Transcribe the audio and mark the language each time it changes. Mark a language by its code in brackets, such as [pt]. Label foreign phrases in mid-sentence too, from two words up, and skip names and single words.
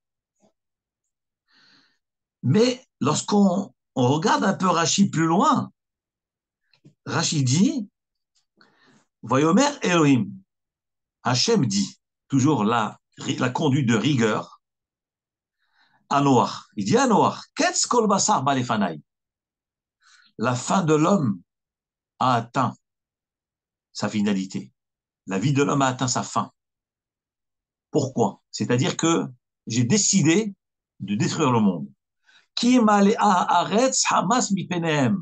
[fr] Mais lorsqu'on regarde un peu Rashi plus loin, Rashi dit, [he] ויאמר אלוהים, [fr] Hachem dit, toujours la conduite de rigueur, à Noach. Il dit à Noach, [he] קץ כל בשר בא לפני. [fr] La fin de l'homme a atteint sa finalité. La vie de l'homme a atteint sa fin. Pourquoi? C'est-à-dire que j'ai décidé de détruire le monde. [he] כי מלאה הארץ חמס מפניהם.